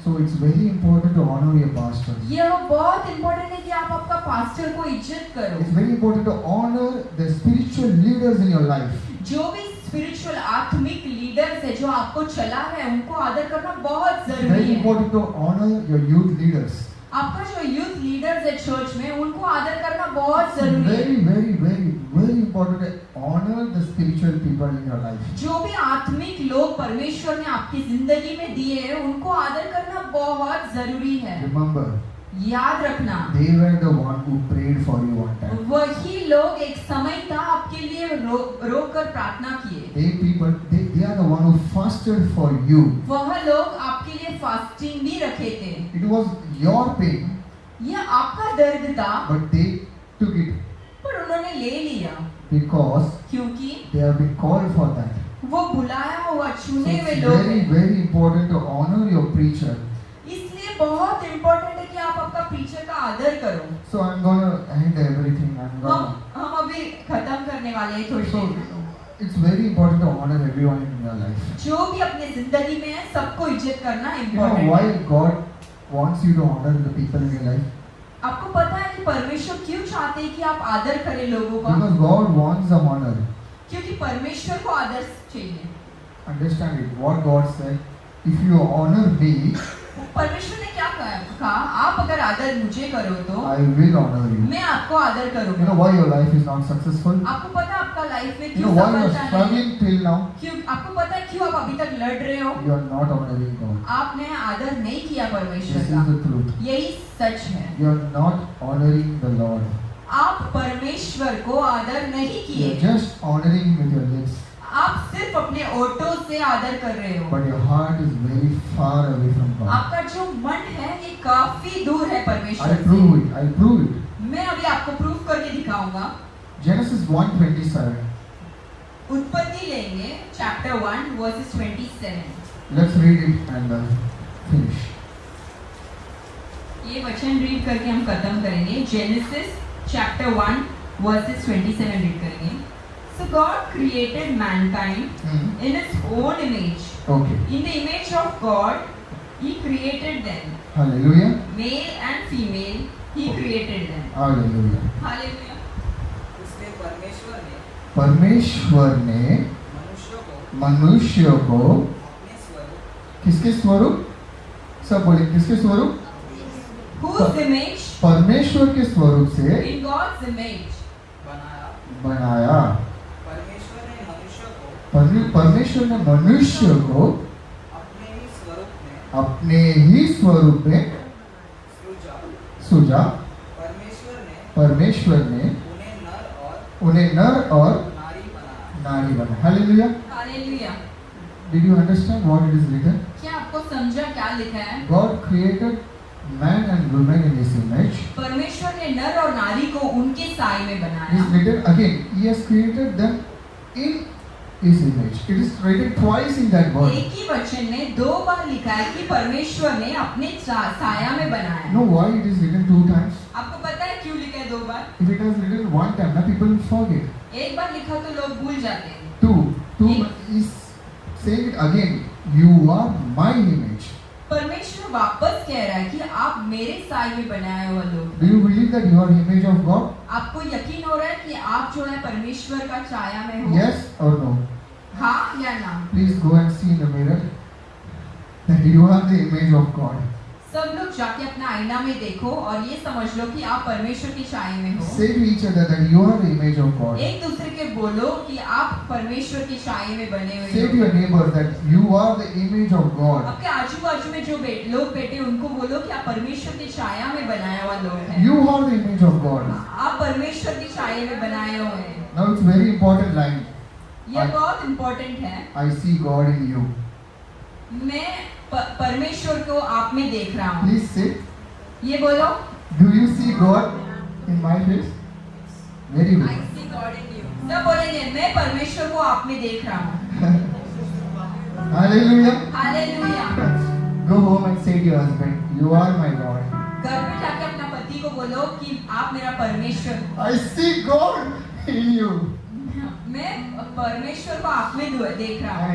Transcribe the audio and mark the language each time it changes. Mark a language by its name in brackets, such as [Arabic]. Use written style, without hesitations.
[English] So it's very important to honor your pastor. [Hindi] यह बहुत important है कि आप आपका पास्टर को इज्जत करो. [English] It's very important to honor the spiritual leaders in your life. [Hindi] जो भी स्पिरिचुअल आत्मिक लीडर्स है जो आपको चला है उनको आदर करना बहुत [English] It's [Hindi] जरूरी [English] very [Hindi] है. [English] important to honor your youth leaders. [Hindi] आपका जो यूथ लीडर्स है चर्च में उनको आदर करना बहुत जरूरी है. [English] Very important to honor the spiritual people in your life. [Hindi] जो भी आत्मिक लोग परमेश्वर ने आपकी जिंदगी में दिए हैं उनको आदर करना बहुत जरूरी है. [English] Remember, [Hindi] याद रखना, [English] they were the one who prayed for you one time. [Hindi] वही लोग एक समय था आपके लिए रोक कर प्रार्थना किए. [English] They are the one who fasted for you. [Hindi] वह लोग आपके लिए फास्टिंग भी रखे थे. [English] It was your pain, [Hindi] यह आपका दर्द था [English] but they took it [Hindi] पर उन्होंने ले लिया [English] because [Hindi] क्योंकि [English] they have been called for that. [Hindi] वो बुलाया हुआ [English] So [Hindi] चुने हुए [English] it's [Hindi] लोग [English] very, [Hindi] हैं. [English] very important to honor your preacher. [Hindi] इसलिए बहुत इम्पोर्टेंट है कि आप आपका प्रीचर का आदर करो. [English] So I'm gonna end everything. [Hindi] हम अभी खत्म करने वाले हैं थोड़ी [English] So [Hindi] देर में. [English] it's very important to honor everyone in your life. [Hindi] जो भी अपने जिंदगी में है सबको इज्जत करना [English] You know [Hindi] इम्पोर्टेंट [English] why [Hindi] है. [English] God wants you to honor the people in your life? [Hindi] आपको पता है कि परमेश्वर क्यों चाहते हैं कि आप आदर करें लोगों का? [English] Because God wants some honor. [Hindi] क्योंकि परमेश्वर को आदर चाहिए. [English] Understand it. What God said, if you honor me, [Hindi] परमेश्वर ने क्या कहा? आप अगर आदर मुझे करो तो [English] I will honor you. [Hindi] मैं आपको आदर [English] You know [Hindi] करूंगा. [English] why your life is not successful? [Hindi] आपको पता है आपका लाइफ में [English] You [Hindi] क्यों [English] know why you are [Hindi] सफलता नहीं है? [English] struggling till now? [Hindi] क्यों आपको पता है क्यों आप अभी तक लड़ रहे हो? [English] You are not honoring God. [Hindi] आपने आदर नहीं किया परमेश्वर [English] This [Hindi] का। [English] is the truth. [Hindi] यही सच है। [English] You are not honoring the Lord. [Hindi] आप परमेश्वर को आदर नहीं [English] You are [Hindi] किए। [English] just honoring Him with your lips, [Hindi] आप सिर्फ अपने ओठों से आदर कर रहे हो। [English] but your heart is very far away from God. [Hindi] आपका जो मन है ये काफी दूर है परमेश्वर [English] I'll prove [Hindi] से। [English] it. I'll prove it. [Hindi] मैं अभी आपको प्रूफ करके दिखाऊंगा। [English] Genesis 1:27. [Hindi] उत्पत्ति लेंगे chapter 1 versus 27। [English] Let's read it and finish. [Hindi] ये वचन रीड करके हम खत्म करेंगे। जेनेसिस चैप्टर 1 वर्सेस 27 रीड करेंगे। [English] So God created mankind in His own image. Okay. In the image of God, He created them. Hallelujah. Male and female, He created them. Hallelujah. Hallelujah. [Hindi] इसलिए परमेश्वर ने परमेश्वर ने मनुष्य को अपने स्वरूप किसके स्वरूप? सब बोले किसके स्वरूप? [English] Whose image? [Hindi] परमेश्वर के स्वरूप से [English] In God's image. [Hindi] बनाया। बनाया। परमेश्वर ने मनुष्य को परमेश्वर ने मनुष्य को अपने ही स्वरूप अपने में ही स्वरूप में सृजा। सुजा। परमेश्वर ने परमेश्वर ने उन्हें नर और उन्हें नर और नारी बनाया। नारी बनाया। Hallelujah. [English] Hallelujah. Did you understand what it is written? [Hindi] क्या आपको समझा क्या लिखा है? [English] God created man and woman in His image. [Hindi] परमेश्वर ने नर और नारी को उनके साय में [English] It is [Hindi] बनाया। [English] written again. He has created them in His image. It is written twice in that word. [Hindi] एक ही वचन ने 2 बार लिखा है कि परमेश्वर ने अपने साया में बनाया। [English] You know why it is written 2 times? [Hindi] आपको पता है क्यों लिखा है 2 बार? [English] If it was written 1 time, now people will forget. [Hindi] एक बार लिखा तो लोग भूल जाते हैं। [English] 2 is saying it again. You are my image. [Hindi] परमेश्वर वापस कह रहा है कि आप मेरे साय में बनाए हुए लोग। [English] Do you believe that you are image of God? [Hindi] आपको यकीन हो रहा है कि आप जो है परमेश्वर का छाया में हो? [English] Yes or no? [Hindi] हाँ या ना? [English] Please go and see in the mirror that you are the image of God. [Hindi] सब लोग जाके अपना आईना में देखो और ये समझ लो कि आप परमेश्वर की छाया में हो। [English] Say to each other that you are the image of God. [Hindi] एक दूसरे के बोलो कि आप परमेश्वर की छाया में बने हुए [English] Say to [Hindi] हो। [English] your neighbor that you are the image of God. [Hindi] आपके आजू बाजू में जो लोग बैठे उनको बोलो कि आप परमेश्वर की छाया में बनाया हुआ लोग हैं। [English] You are the image of God. [Hindi] आप परमेश्वर की छाया में बनाए हुए हैं। [English] Now it's very important line. [Hindi] ये बहुत इम्पोर्टेंट है। [English] I see God in you. [Hindi] मैं परमेश्वर को आप में देख रहा हूँ। [English] Please say. [Hindi] ये बोलो। [English] Do you see God in my face? Very I good. see God in you. [Hindi] सब बोलेंगे मैं परमेश्वर को आप में देख रहा हूँ। [English] Hallelujah. [Hindi] Hallelujah. [English] Go home and say to your husband, you are my God. [Hindi] घर पे जाके अपना पति को बोलो कि आप मेरा परमेश्वर। [English] I see God in you. [Hindi] मैं परमेश्वर को आप में देख रहा हूँ।